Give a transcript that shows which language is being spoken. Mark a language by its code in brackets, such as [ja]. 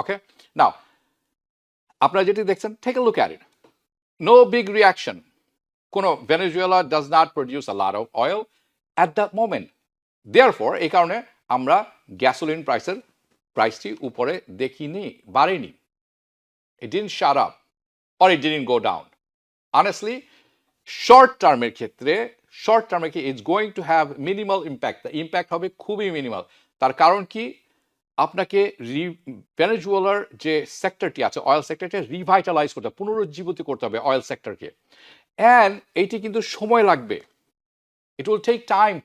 [en] okay, now [bn] আপনারা যেটি দেখছেন, [en] take a look at it, no big reaction, কোনো, Venezuela does not produce a lot of oil at the moment, therefore [bn] এই কারণে আমরা গ্যাসোলিন প্রাইসটি উপরে দেখিনি, বাড়েনি। [en] It didn't shut up or it didn't go down. Honestly, [bn] short টার্মের ক্ষেত্রে short টার্মে কি [en] it's going to have minimal impact, [bn] impact হবে খুবই মিনিমাল। তার কারণ কি, আপনাকে ভেনেজুয়েলার যে সেক্টরটি আছে অয়েল সেক্টরটি রিভাইটালাইজ করতে হবে, পুনরুজ্জীবিত করতে হবে অয়েল সেক্টরকে, অ্যান্ড এইটি কিন্তু সময় লাগবে। [en] It will take time.